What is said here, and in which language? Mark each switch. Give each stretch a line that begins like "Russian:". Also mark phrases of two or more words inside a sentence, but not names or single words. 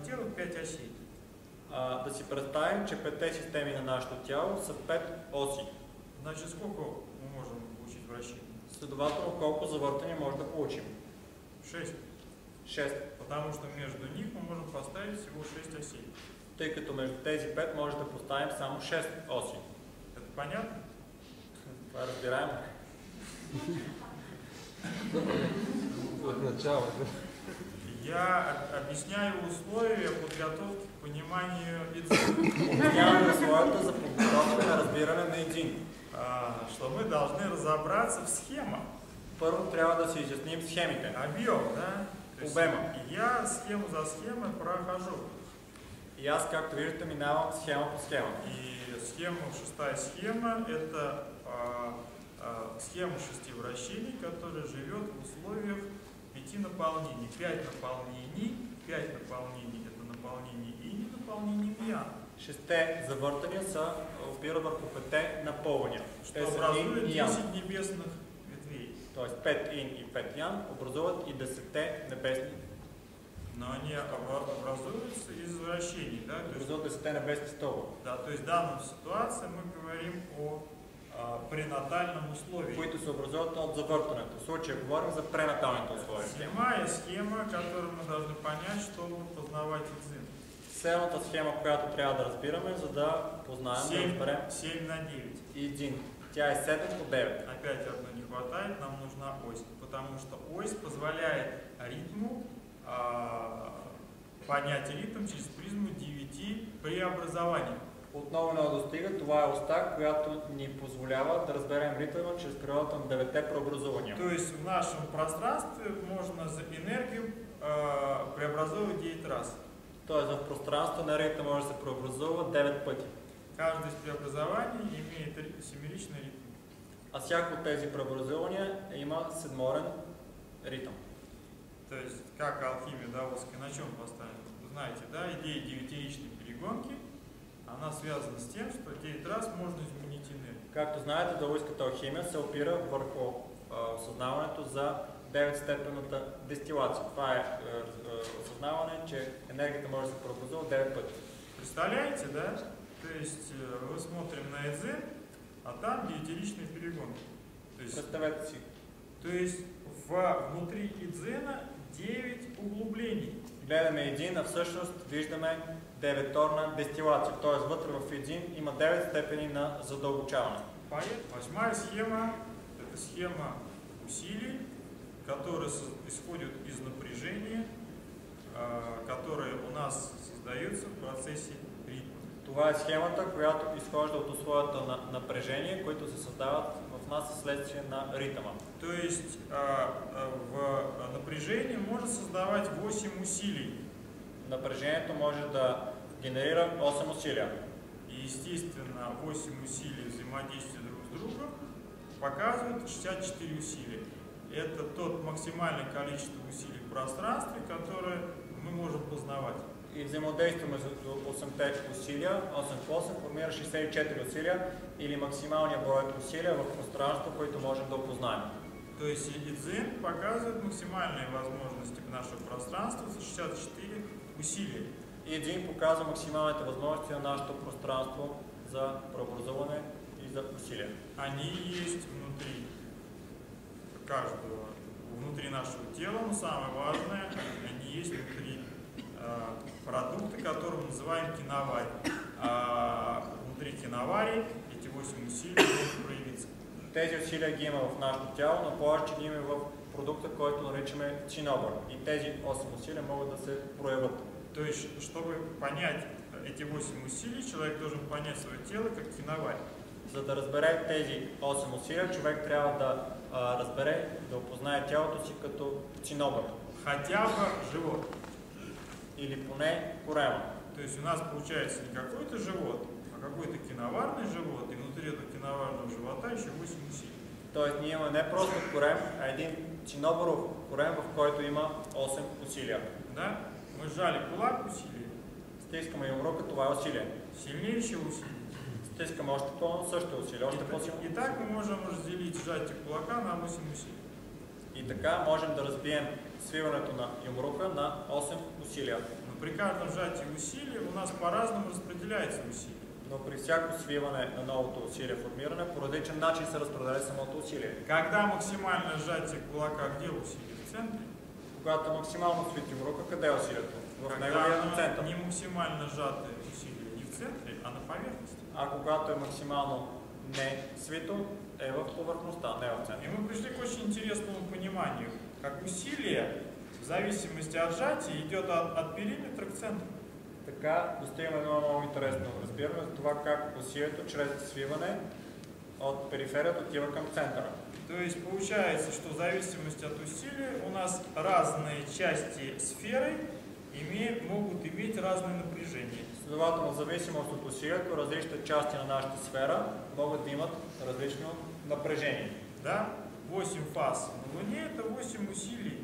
Russian: 5 осей.
Bulgarian: Да си представим, че 5 системи на нашето тяло са 5 оси.
Russian: Значит, сколько мы можем получить вращений?
Bulgarian: Следователно, колко завъртания може да получим? 6. 6.
Russian: Потому что между них мы можем поставить всего 6 осей.
Bulgarian: Тъй като между тези 5 може да поставим само 6 оси.
Russian: Это понятно?
Bulgarian: Това е разбираемо.
Russian: От начала. Я объясняю условия подготовки к пониманию ИДЗИН.
Bulgarian: Обясняваме условията за подготовка на разбиране на ИДЗИН.
Russian: Что мы должны разобраться в схемах.
Bulgarian: Първо трябва да си изясним схемите.
Russian: Объем, да?
Bulgarian: Обема.
Russian: И я схему за схемой прохожу.
Bulgarian: И аз, както виждате, минавам схема по схема.
Russian: И шестая схема, это схема 6 вращений, которая живет в условиях 5 наполнений. 5 наполнений, 5 наполнений, это наполнение и наполнение ян.
Bulgarian: Шесте завъртания са опират върху 5 напълвания.
Russian: Что образует 10 небесных ветвей.
Bulgarian: Тоест 5 ин и 5 ян образуват и 10 небесни.
Russian: Но они образуются из вращений, да?
Bulgarian: Образуват 10 небесни стълба.
Russian: Да, то есть в данной ситуации мы говорим о пренатальном условии.
Bulgarian: Които се образуват от завъртането. В случая говорим за пренаталните условия.
Russian: Седьмая схема, которую мы должны понять, чтобы познавать ИДЗИН.
Bulgarian: Седмата схема, която трябва да разбираме, за да познаем, да разберем 7 на 9. ИДЗИН. Тя е 7 по 9.
Russian: Опять одно не хватает, нам нужна ось. Потому что ось позволяет ритму понять ритм через призму 9 преобразований.
Bulgarian: Отново не достига, това е оста, която ни позволява да разберем ритъма чрез природата на 9 преобразования.
Russian: То есть в нашем пространстве можно за энергию преобразовывать 9 раз.
Bulgarian: Тоест в пространството на ритъм може да се преобразува 9 пъти.
Russian: Каждое из преобразований имеет семеричный ритм.
Bulgarian: А всяко от тези преобразования има седморен ритъм.
Russian: То есть, как алхимия даосская, на чем поставлена? Вы знаете, да, идея девятиячной перегонки, она связана с тем, что 9 раз можно изменить энергию.
Bulgarian: Както знаете, даоистката алхимия се опира върху осъзнаването за 9-степенната дестилация. Това е осъзнаване, че енергията може да се преобразува 9 пъти.
Russian: Представляете, да? То есть, вы смотрим на ИДЗИН, а там девятиячные перегонки.
Bulgarian: Представете си.
Russian: То есть, внутри ИДЗИНа 9 углублений.
Bulgarian: Гледаме ИДЗИН, а всъщност виждаме 9-торна дестилация. Т.е. вътре в ИДЗИН има 9 степени на задълбочаване.
Russian: Восьмая схема – это схема усилий, которые исходят из напряжения, которое у нас создается в процессе ритма.
Bulgarian: Това е схемата, която изхожда от условията на напрежение, които се създават в нас вследствие на ритъма.
Russian: То есть в напряжении можно создавать 8 усилий.
Bulgarian: Напрежението може да генерира 8 усилия.
Russian: И естествено 8 усилий взаимодействия друг с другом показывают 64 усилия. Это тот максимальное количество усилий в пространстве, которое мы можем познавать.
Bulgarian: И взаимодействие между 8-те усилия, 8 по 8 формира 64 усилия или максималния брой усилия в пространството, които можем да опознаем.
Russian: То есть ИДЗИН показывает максимальные возможности нашего пространства, 64 усилия.
Bulgarian: ИДЗИН показва максималните възможности на нашето пространство за преобразуване и за усилия.
Russian: Они есть внутри каждого, внутри нашего тела, но самое важное, они есть внутри продукта, который мы называем киноварий. Внутри киноварий эти 8 усилий могут проявиться.
Bulgarian: Тези усилия ги има в нашето тяло, но повече ги има в продукта, който наричаме чинобър. И тези 8 усилия могат да се проявят.
Russian: То есть, чтобы понять эти 8 усилий, человек должен понять свое тело как киноварий.
Bulgarian: За да разбере тези 8 усилия, човек трябва да разбере, да опознае тялото си като чинобър.
Russian: Хотя бы живот.
Bulgarian: Или поне корема.
Russian: То есть у нас получается не какой-то живот, а какой-то киноварный живот, и внутри этого киноварного живота еще 8 усилий.
Bulgarian: Тоест ние имаме не просто корем, а един чинобъров корем, в който има 8 усилия.
Russian: Да? Мы сжали кулак, усилие.
Bulgarian: Стискаме юмрука, това е усилие.
Russian: Сильнее еще усилие.
Bulgarian: Стискаме още също усилие, още по-силно.
Russian: И так мы можем разделить сжатие кулака на 8 усилий.
Bulgarian: И така можем да разбием свиването на юмрука на 8 усилия.
Russian: Но при каждом сжатии усилия у нас по-разному распределяется усилие.
Bulgarian: Но при всяко свиване на новото усилие формиране, по различен начин се разпределя самото усилие.
Russian: Когда максимальное сжатие кулака, где усилие? В центре?
Bulgarian: Когато максимално свитим рука, къде е усилието? В
Russian: Когда
Bulgarian: неговия
Russian: оно
Bulgarian: център.
Russian: не максимально сжатое усилие не в центре, а на поверхности.
Bulgarian: А когато е максимално не свито, е в повърхността, не в центъра.
Russian: И мы пришли к очень интересному пониманию, как усилие в зависимости от сжатия идет от периметра к центру.
Bulgarian: Така достигаме едно много интересно разбиране за това как усилието чрез свиване от периферията отива към центъра.
Russian: То есть получается, что в зависимости от усилия у нас разные части сферы могут иметь разное напряжение.
Bulgarian: Следователно, в зависимост от усилието, различните части на нашата сфера могат да имат различно напрежение.
Russian: Да? 8 фаз на Луне – это 8 усилий.